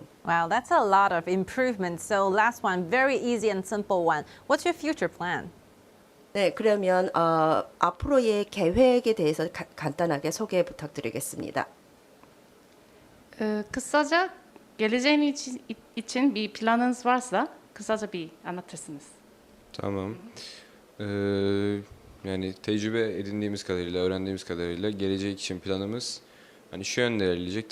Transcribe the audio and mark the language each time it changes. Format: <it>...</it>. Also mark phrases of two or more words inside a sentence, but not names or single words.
<en>Wow, that's a lot of improvement. So last one, very easy and simple one. What's your future plan?</en> <ko>네, 그러면 앞으로의 계획에 대해서 간단하게 소개 부탁드리겠습니다.</ko> <tr>Kısaca geleceğin için bir planınız varsa kısaca bir anlatırsınız. Tamam. Yani tecrübe edindiğimiz kadarıyla, öğrendiğimiz kadarıyla gelecek için planımız hani şu yönde ilerleyecek.</tr>